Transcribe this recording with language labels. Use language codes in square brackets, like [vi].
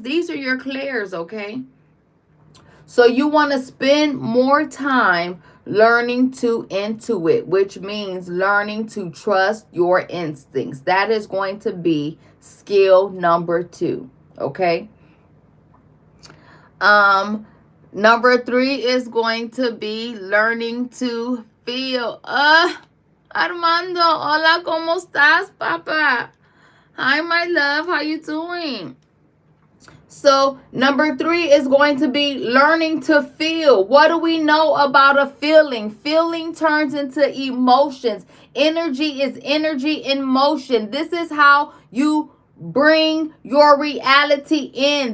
[en] These are your clairs, okay? So you want to spend more time learning to intuit, which means learning to trust your instincts. That is going to be skill number 2, okay? Number 3 is going to be learning to feel. [es] Armando, hola, ¿cómo estás, papa? [en] Hi, my love, how you doing? So number 3 is going to be learning to feel. What do we know about a feeling? Feeling turns into emotions. Energy is energy in motion. This is how you bring your reality in.